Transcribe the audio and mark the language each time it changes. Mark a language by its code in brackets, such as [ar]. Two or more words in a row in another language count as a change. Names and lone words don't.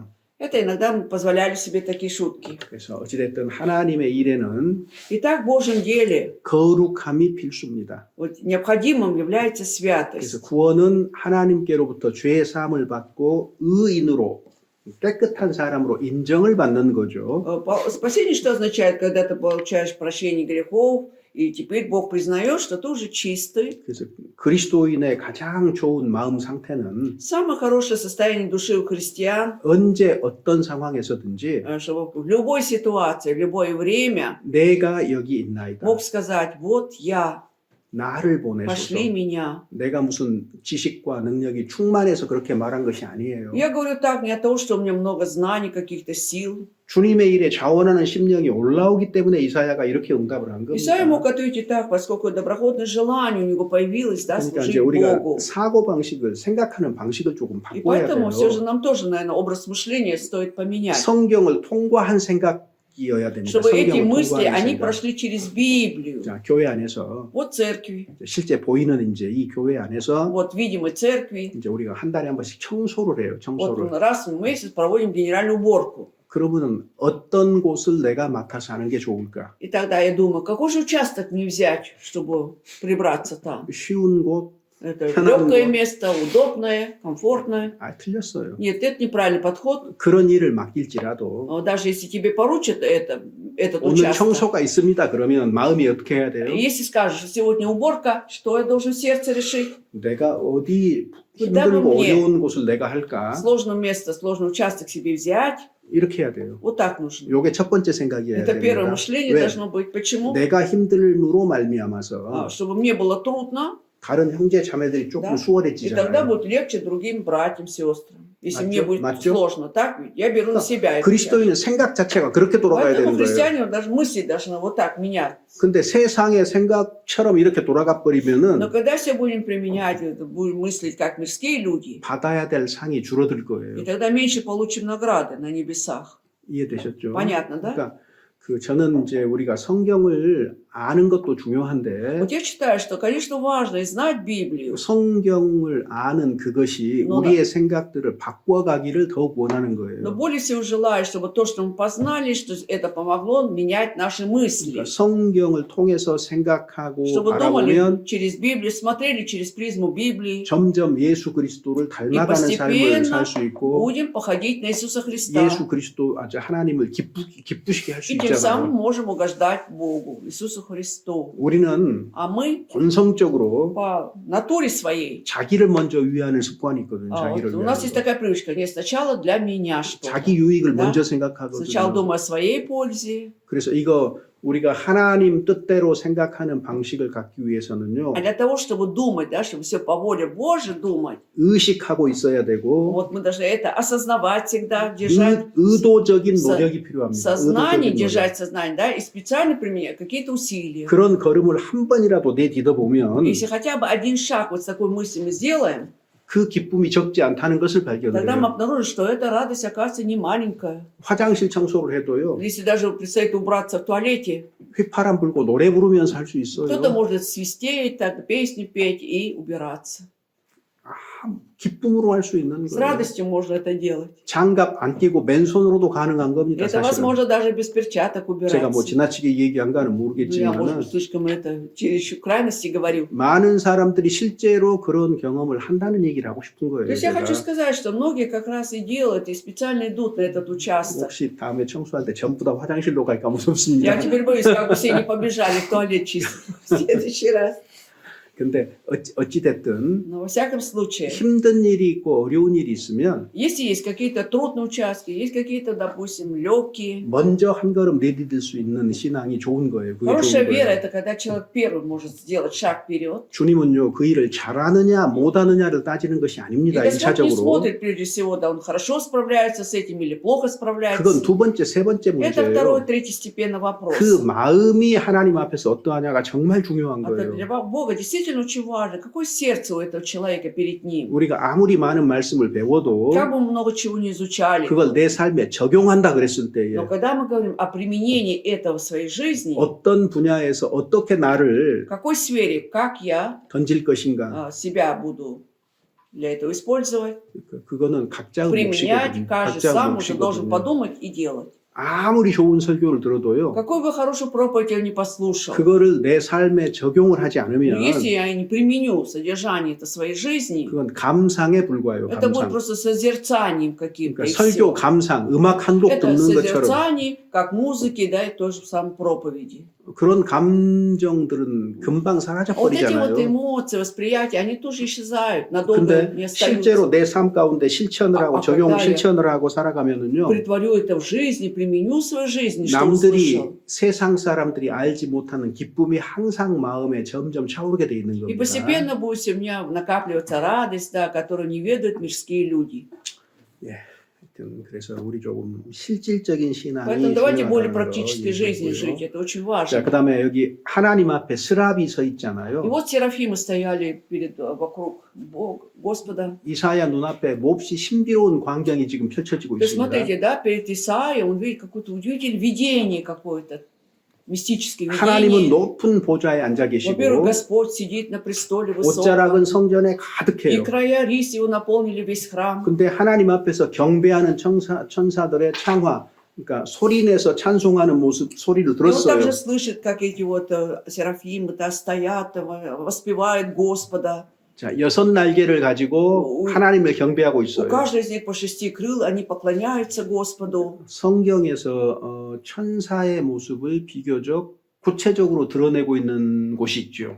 [ru] Это иногда мы позволяли себе такие шутки. [ko] 그래서 어찌됐든 하나님의 일에는 [ru] Итак, в Божьем деле [ko] 거룩함이 필수입니다. [ru] вот, необходимым является [ko] 그래서 [ru] святость. [ko] 구원은 하나님께로부터 죄 사함을 받고 의인으로 깨끗한 사람으로 인정을 받는 거죠. [ru] Спасение что означает, когда ты получаешь прощение грехов, и теперь Бог признает, что ты уже чистый. [ko] 그래서 그리스도인의 가장 좋은 마음 상태는 [ru] Самое хорошее состояние души у христиан, [ko] 언제 어떤 상황에서든지 [ru] чтобы в любой ситуации, в любое время [ko] 내가 여기 있나이다. [ru] мог сказать, вот я, [ko] 나를 보내소서. [ru] пошли меня. [ko] 내가 무슨 지식과 능력이 충만해서 그렇게 말한 것이 아니에요. [ru] Я говорю так не от того, что у меня много знаний, каких-то сил. [ko] 주님의 일에 자원하는 심령이 올라오기 때문에 이사야가 이렇게 응답을 한 겁니다. [ru] Исаия мог ответить так, поскольку доброходное желание у него появилось, да, [ko] 그러니까 [ru] служить [ko] 이제 우리가 [ru] Богу. [ko] 사고 방식을 생각하는 방식을 조금 [ru] И [ko] 바꿔야 돼요. [ru] поэтому все же нам тоже, наверное, образ мышления стоит поменять. [ko] 성경을 통과한 생각이어야 됩니다. [ru] Чтобы эти [ko] 성경을 [ru] мысли, [ko] 통과하는 [ru] они [ko] 생각. [ru] прошли через Библию. [ko] 자, 교회 안에서 [ru] Вот церкви, [ko] 실제 보이는 이제 이 교회 안에서 [ru] вот видимой церкви. [ko] 이제 우리가 한 달에 한 번씩 청소를 해요. [ru] Вот [ko] 청소를. [ru] раз в месяц проводим генеральную уборку. [ko] 그러면은 어떤 곳을 내가 맡아서 하는 게 좋을까? [ru] И тогда я думаю, какой же участок мне взять, чтобы прибраться там? [ko] 쉬운 곳? [ru] Это [ko] 편안한 [ru] легкое [ko] 곳. [ru] место, удобное, комфортное. [ko] 아, 틀렸어요. [ru] Нет, это неправильный подход. [ko] 그런 일을 맡길지라도 [ru] Даже если тебе поручат этот [ko] 오늘 [ru] участок, [ko] 청소가 있습니다. 그러면 마음이 어떻게 해야 돼요? [ru] если скажешь, сегодня уборка, что я должен в сердце решить? [ko] 내가 어디 그다음에 힘들고 [ru] мне [ko] 어려운 곳을 내가 할까? [ru] Сложное место, сложный участок себе взять. [ko] 이렇게 해야 돼요. [ru] Вот так нужно. [ko] 요게 첫 번째 생각이어야 [ru] Это первое [ko] 됩니다. [ru] мышление [ko] 왜? [ru] должно быть. Почему? [ko] 내가 힘들므로 말미암아서 [ru] Чтобы мне было трудно, [ko] 다른 형제 자매들이 조금 [ru] Да. и тогда [ko] 수월해지잖아요. [ru] будет легче другим братьям, сестрам. Если [ko] 맞죠? [ru] мне будет [ko] 맞죠? [ru] сложно, так ведь? Я беру на себя это. [ko] 그리스도인은 생각 자체가 그렇게 돌아가야 [ru] Поэтому [ko] 되는 거예요. [ru] христиане даже мысли должны вот так менять. [ko] 근데 세상의 생각처럼 이렇게 돌아가 [ru] Но [ko] 버리면은 [ru] когда все будем применять, будем мыслить как мирские люди, [ko] 받아야 될 상이 줄어들 [ru] и [ko] 거예요. [ru] тогда меньше получим награды на небесах. [ko] 이해되셨죠? [ru] Понятно, да? [ko] 그러니까 저는 이제 우리가 성경을 아는 것도 중요한데 [ru] Вот я считаю, что, конечно, важно и знать Библию, [ko] 성경을 아는 그것이 [ru] Ну, [ko] 우리의 생각들을 바꿔가기를 더욱 원하는 [ru] но [ko] 거예요. [ru] более всего желаю, чтобы то, что мы познали, что это помогло менять наши мысли. [ko] 그러니까 성경을 통해서 생각하고 [ru] Чтобы [ko] 바라보면 [ru] думали через Библию, смотрели через призму Библии, [ko] 점점 예수 그리스도를 닮아가는 삶을 살 수 있고 [ru] будем походить на Иисуса Христа. [ko] 예수 그리스도 아주 하나님을 기쁘시게 할 수 [ru] И тем самым [ko] 있잖아요. [ru] можем угождать Богу, Иисусу Христу. [ko] 우리는 [ru] А мы [ko] 본성적으로 [ru] по натуре своей, [ko] 자기를 먼저 위하는 습관이 있거든요. 자기를 [ru] у нас [ko] 위하는 [ru] есть [ko] 거. [ru] такая привычка, нет, сначала для меня что-то. [ko] 자기 유익을 [ru] Да. [ko] 먼저 [ru] Сначала [ko] 생각하거든요. [ru] думаю о своей пользе, [ko] 그래서 이거 우리가 하나님 뜻대로 생각하는 방식을 갖기 위해서는요. [ru] а для того, чтобы думать, да, чтобы все по воле Божьей думать, [ko] 의식하고 있어야 되고 [ru] вот мы должны это осознавать всегда, держать [ko] 의도적인 서- 노력이 필요합니다. [ru] сознание, [ko] 의도적인 노력. [ru] держать сознание, да, и специально применять какие-то усилия. [ko] 그런 걸음을 한 번이라도 내디뎌 보면 [ru] Если хотя бы один шаг вот с такой мыслью мы сделаем, [ko] 그 기쁨이 적지 않다는 것을 [ru] тогда мы [ko] 발견해요. [ru] обнаружим, что эта радость, оказывается, не маленькая. [ko] 화장실 청소를 해도요. [ru] Если даже предстоит убраться в туалете, [ko] 휘파람 불고 노래 부르면서 할 수 있어요. [ru] кто-то может свистеть, так, песню петь и убираться. [ko] 기쁨으로 할 수 있는 [ru] С [ko] 거예요. [ru] радостью можно это делать. [ko] 장갑 안 끼고 맨손으로도 가능한 겁니다. [ru] Это [ko] 사실은. [ru] возможно даже без перчаток [ko] 제가 뭐 [ru] убираться. [ko] 지나치게 얘기한가는 [ru] Ну, я, может [ko] 모르겠지만 [ru] быть, слишком это через крайности говорю. [ko] 많은 사람들이 실제로 그런 경험을 한다는 얘기를 하고 싶은 [ru] То [ko] 거예요. [ru] есть я хочу [ko] 제가. [ru] сказать, что многие как раз и делают, и специально идут на этот участок. [ko] 혹시 다음에 청소할 때 전부 다 화장실로 갈까 [ru] Я [ko] 무섭습니다. [ru] теперь боюсь, как бы все не побежали в туалет чисто в следующий раз. [ko] 근데 어찌 됐든 [ru] Но во всяком случае, [ko] 힘든 일이 있고 어려운 일이 있으면 [ru] если есть какие-то трудные участки, есть какие-то, допустим, легкие. [ko] 먼저 한 걸음 내디딜 수 있는 신앙이 좋은 거예요. 그게 [ru] Хорошая [ko] 좋은 [ru] вера – [ko] 거예요. [ru] это когда человек первый может сделать шаг вперед. [ko] 주님은요 그 일을 잘하느냐 못하느냐를 따지는 것이 [ru] И [ko] 아닙니다. [ru] Господь не [ko] 1차적으로. [ru] смотрит прежде всего, да, он хорошо справляется с этим или плохо справляется. [ko] 그건 두 번째, 세 번째 [ru] Это второй, [ko] 문제예요. [ru] третьестепенный вопрос. [ko] 그 마음이 하나님 앞에서 어떠하냐가 정말 중요한 [ru] Это [ko] 거예요. [ru] для Бога действительно очень важно. Какое сердце у этого человека перед ним? [ko] 우리가 아무리 많은 말씀을 배워도 [ru] Как бы мы много чего не изучали, [ko] 그걸 내 삶에 적용한다 그랬을 때에 [ru] но когда мы говорим о применении этого в своей жизни, [ko] 어떤 분야에서 어떻게 나를 [ru] в какой сфере, как я [ko] 던질 것인가 [ru] себя буду для этого использовать, [ko] 그거는 각자의 [ru] применять, [ko] 몫이거든요. [ru] каждый [ko] 각자의 [ru] сам уже должен [ko] 몫이거든요. [ru] подумать и делать. [ko] 아무리 좋은 설교를 들어도요. [ru] Какую бы хорошую проповедь я ни послушал, [ko] 그거를 내 삶에 적용을 하지 [ru] но [ko] 않으면 [ru] если я не применю содержание это в своей жизни, [ko] 그건 감상에 불과해요. [ru] это будет [ko] 감상. [ru] просто созерцанием каким-то. [ko] 그러니까 [ru] И [ko] 설교 [ru] всё. [ko] 감상, 음악 한 곡 [ru] Это [ko] 듣는 것처럼 [ru] созерцание, как музыки, да, и то же самое проповеди. [ko] 그런 감정들은 금방 사라져 [ru] Вот эти вот [ko] 버리잖아요. [ru] эмоции, восприятия, они тоже исчезают, надолго [ko] 근데 [ru] не [ko] 실제로 [ru] остаются. [ko] 내 삶 가운데 실천을 하고 적용 [ru] когда я [ko] 실천을 하고 살아가면은요. [ru] Притворю это в жизни, применю в своей жизни, что [ko] 남들이 [ru] услышал. [ko] 세상 사람들이 알지 못하는 기쁨이 항상 마음에 점점 차오르게 돼 있는 [ru] И [ko] 겁니다. [ru] постепенно будет у меня накапливаться радость, да, которую не ведают мирские люди. [ko] 하여튼 그래서 우리 조금 실질적인 신앙이 [ru] Поэтому давайте более [ko] 중요하다는 거 [ru] практической жизнью жить, [ko] 얘기했고요. [ru] это очень [ko] 자, [ru] важно. [ko] 그다음에 여기 하나님 앞에 스랍이 서 있잖아요. [ru] И вот серафимы стояли вокруг Господа. [ko] 이사야 눈앞에 몹시 신비로운 광경이 지금 펼쳐지고 [ru] То есть [ko] 있습니다. [ru] смотрите, да, перед Исаией он видит какое-то удивительное видение какое-то, мистическое [ko] 하나님은 [ru] видение. [ko] 높은 보좌에 앉아 [ru] Во-первых, [ko] 계시고 [ru] Господь сидит на престоле высоком, [ko] 옷자락은 성전에 [ru] и [ko] 가득해요. [ru] края рис его наполнили весь храм. [ko] 근데 하나님 앞에서 경배하는 천사들의 창화, 그러니까 소리내서 찬송하는 모습 소리를 [ru] И он [ko] 들었어요. [ru] также слышит, как эти вот серафимы-то стоят, воспевают Господа. [ko] 자, 6날개를 가지고 하나님을 경배하고 [ru] У [ko] 있어요. [ru] каждого из них по 6 крыл, они поклоняются Господу. [ko] 성경에서 천사의 모습을 비교적 구체적으로 드러내고 있는 곳이 있죠.